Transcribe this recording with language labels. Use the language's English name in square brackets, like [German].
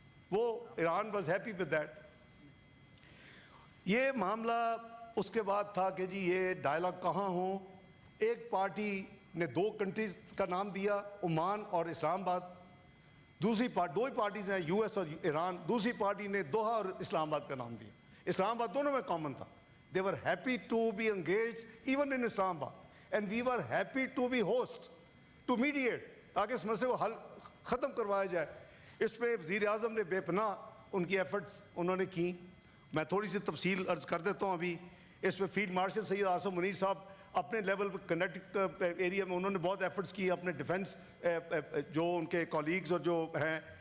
[Urdu] وہ [English] Iran was happy with that. [Urdu] یہ معاملہ اس کے بعد تھا کہ جی یہ ڈائلاگ کہاں ہوں. ایک پارٹی نے 2 کنٹریز کا نام دیا, عمان اور اسلام آباد. دوسری دو ہی پارٹیز ہیں, یو ایس اور ایران. دوسری پارٹی نے دوحہ اور اسلام آباد کا نام دیا. اسلام آباد دونوں میں کامن تھا. [English] They were happy to be engaged even in Islamabad, and we were happy to be host, to mediate, [Urdu] تاکہ اس مسئلے کو حل ختم کروایا جائے. اس پہ وزیر اعظم نے بے پناہ ان کی ایفرٹس انہوں نے کی. میں تھوڑی سی تفصیل عرض کر دیتا ہوں ابھی. اس میں فیلڈ مارشل سید عاصم منیر صاحب اپنے لیول پہ کنیکٹ ایریا میں انہوں نے بہت ایفرٹس کی, اپنے ڈیفنس جو ان کے کولیگز اور جو ہیں.